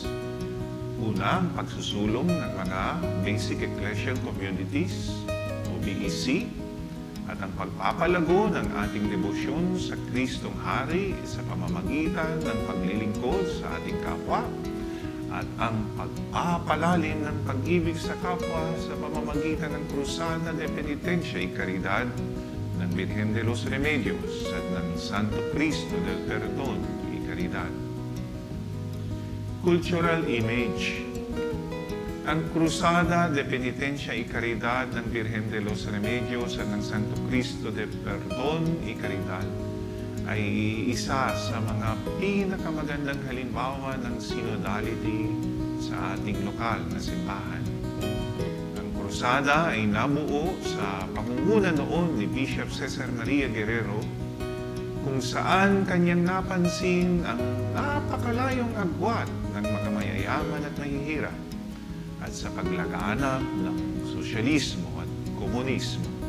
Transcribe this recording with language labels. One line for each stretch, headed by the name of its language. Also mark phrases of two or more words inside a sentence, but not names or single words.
Filipino: Una, ang pagsusulong ng mga Basic Ecclesial Communities o BEC at ang pagpapalago ng ating debosyon sa Kristong Hari sa pamamagitan ng paglilingkod sa ating kapwa at ang pagpapalalim ng pag-ibig sa kapwa sa pamamagitan ng Cruzada de Penitencia y Caridad ng Virgen de los Remedios at ng Santo Cristo del Perdón y Caridad.
English: Cultural image.
Filipino: Ang Cruzada de Penitencia y Caridad ng Virgen de los Remedios at ng Santo Cristo del Perdón y Caridad ay isa sa mga pinakamagandang halimbawa ng synodality sa ating lokal na simbahan. Ang krusada ay nabuo sa pangunguna noon ni Bishop Cesar Maria Guerrero, kung saan kanyang napansin ang napakalayong agwat ng mga mayayaman at mahihirap at sa paglaganap ng sosyalismo at komunismo.